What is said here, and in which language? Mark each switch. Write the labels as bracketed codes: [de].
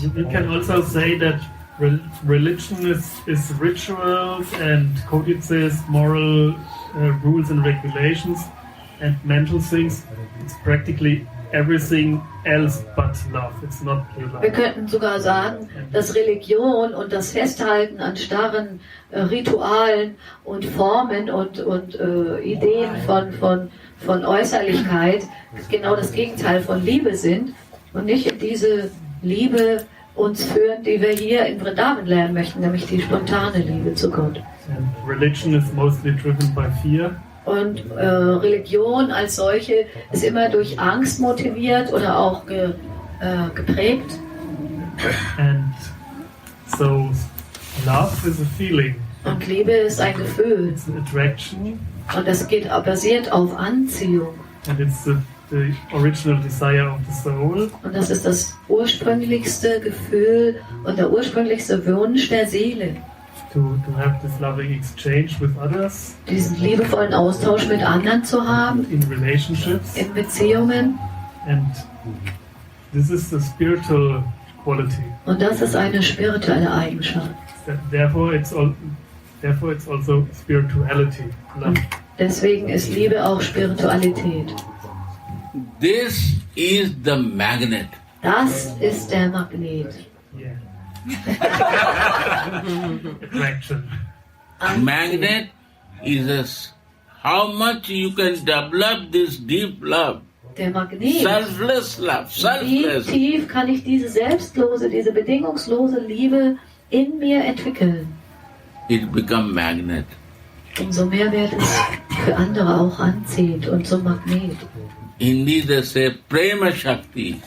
[en] You can also say that religion is rituals and codices, moral rules and regulations, and mental things. It's practically everything else but love. It's not pure [de] Wir [en] love. [de] könnten sogar sagen, dass Religion und das Festhalten an starren Ritualen und Formen und Ideen von Äußerlichkeit genau das Gegenteil von Liebe sind und nicht in diese Liebe uns führen, die wir hier in Vrindavan lernen möchten, nämlich die spontane Liebe zu Gott. [en] And religion is mostly driven by fear. [de] Und Religion als solche ist immer durch Angst motiviert oder auch geprägt. [en] And so love is a feeling. [de] Und Liebe ist ein Gefühl. [en] It's an attraction. [de] Und das basiert auf Anziehung. [en] And it's the original desire of the soul. [de] Und das ist das ursprünglichste Gefühl und der ursprünglichste Wunsch der Seele. [en] To have this loving exchange with others [de] Diesen liebevollen Austausch mit anderen zu haben, [en] in relationships. [de] in Beziehungen. [en] And this is the spiritual quality. [de] Und das ist eine spirituelle Eigenschaft. [en] Therefore, it's also spirituality. Love. [de] Deswegen ist Liebe auch Spiritualität. [en] This is the magnet. [de] Das ist der Magnet. [en] Yeah. Attraction. Magnet is how much you can develop this deep love. [de] Der Magnet. [en] Selfless love. [de] Wie [en] Selfless. [de] tief kann ich diese selbstlose, diese bedingungslose Liebe in mir entwickeln? [en] It become magnet. [de] Umso mehr wird es für andere auch anziehend und zum Magnet. [en] Hindi they say Prema Shakti.